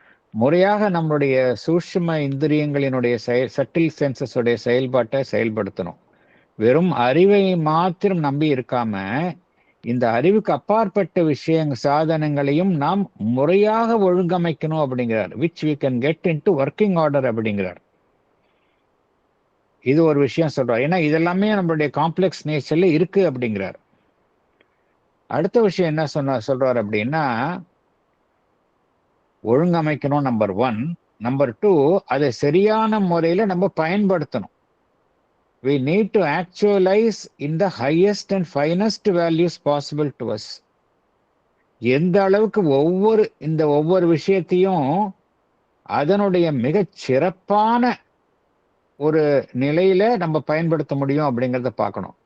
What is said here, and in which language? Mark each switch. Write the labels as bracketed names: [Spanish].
[Tamil] முறையாக நம்மளுடைய சூட்சும இந்திரியங்களினுடைய [English] subtle senses [Tamil] உடைய செயல்பாட்டை செயல்படுத்தணும். வெறும் அறிவை மாத்திரம் நம்பி இருக்காம இந்த அறிவுக்கு அப்பாற்பட்ட சாதனங்களையும் நாம் முறையாக ஒழுங்கமைக்கணும் அப்படிங்கிறார். [English] which we can get into working order [Tamil] அப்படிங்கிறார். இது ஒரு விஷயம் சொல்றார். ஏன்னா இதெல்லாமே நம்மளுடைய [English] complex நேச்சர்ல [Tamil] இருக்கு அப்படிங்கிறார். அடுத்த விஷயம் என்ன சொல்றார் அப்படின்னா, ஒழுங்கமைக்கணும் நம்பர் 1. நம்பர் 2, அதை சரியான முறையில நம்ம பயன்படுத்தணும். [English] we need to actualize in the highest and finest values possible to us. [Tamil] எந்த அளவுக்கு ஒவ்வொரு விஷயத்தையும் அதனுடைய மிகச் சிறப்பான ஒரு நிலையில நம்ம பயன்படுத்த முடியும் அப்படிங்கிறத பார்க்கணும்.